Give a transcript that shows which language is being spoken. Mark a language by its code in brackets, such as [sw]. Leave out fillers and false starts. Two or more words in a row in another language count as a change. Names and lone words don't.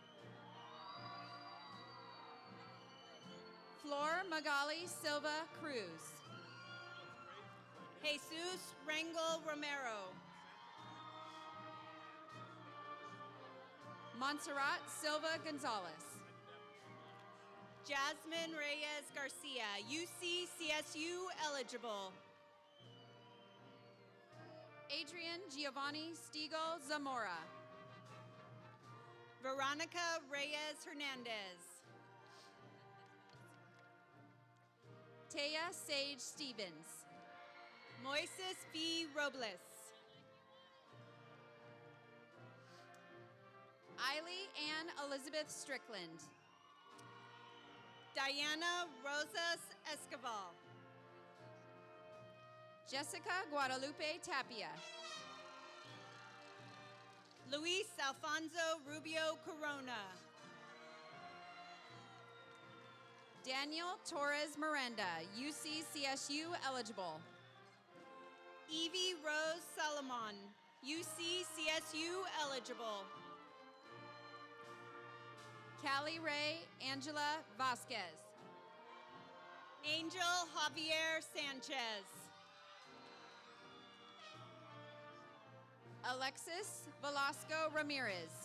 [en] Flor Magali Silva Cruz. Jesus Rangel Romero. Montserrat Silva Gonzalez. Jasmine Reyes Garcia, UC-CSU eligible. Adrian Giovanni Stiegel Zamora. Veronica Reyes Hernandez. Taya Sage Stevens. Moises V. Robles. Eiley Ann Elizabeth Strickland. Diana Rosas Escobar. Jessica Guadalupe Tapia. Luis Alfonso Rubio Corona. Daniel Torres Miranda, UC-CSU eligible. Evie Rose Solomon, UC CSU eligible. Callie Ray Angela Vasquez. Angel Javier Sanchez. Alexis Velasco Ramirez.